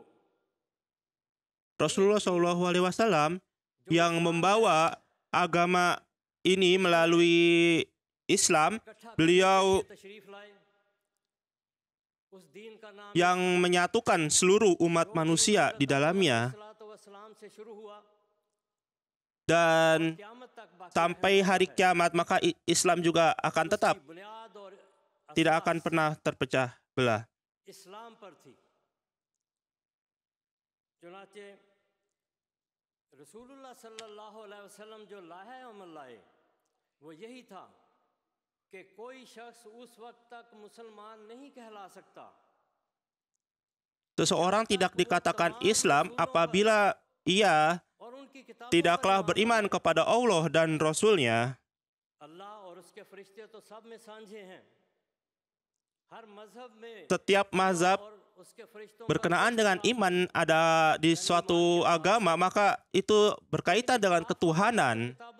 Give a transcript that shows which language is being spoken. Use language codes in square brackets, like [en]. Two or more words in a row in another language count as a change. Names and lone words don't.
[ms] Rasulullah SAW yang membawa agama ini melalui Islam, beliau yang menyatukan seluruh umat manusia di dalamnya, dan sampai hari kiamat maka Islam juga akan tetap tidak akan pernah terpecah belah. [ur] اسلام پر تھی. چنانچہ رسول اللہ [ar] صلى الله عليه وسلم [ur] جو لائحہ عمل لائے وہ یہی تھا کہ کوئی شخص اس وقت تک مسلمان نہیں کہلا سکتا. [ms] Seseorang tidak dikatakan Islam apabila ia tidaklah beriman kepada Allah dan Rasul-Nya. Setiap mazhab berkenaan dengan iman ada di suatu agama, maka itu berkaitan dengan ketuhanan.